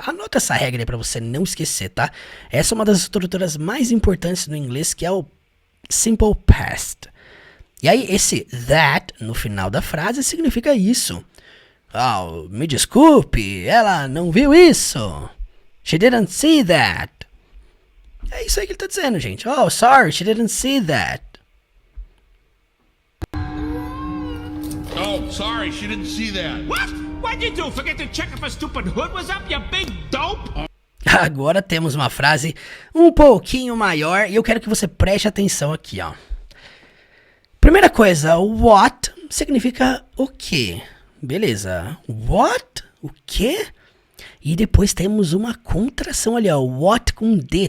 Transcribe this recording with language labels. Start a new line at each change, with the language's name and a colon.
Portuguese: Anota essa regra aí pra você não esquecer, tá? Essa é uma das estruturas mais importantes do inglês, que é o simple past. E aí esse that no final da frase significa isso. Oh, me desculpe, ela não viu isso.
English: She didn't see that.
Portuguese: É isso aí que ele tá dizendo, gente.
English: Oh, sorry, she didn't see that. Oh, sorry, she didn't see that. What? What'd you do? Forget to check if a stupid hood was up, you big dope?
Portuguese: Agora temos uma frase um pouquinho maior e eu quero que você preste atenção aqui, ó. Primeira coisa, what significa o quê? Beleza. What? O quê? E depois temos uma contração ali, ó. What com D.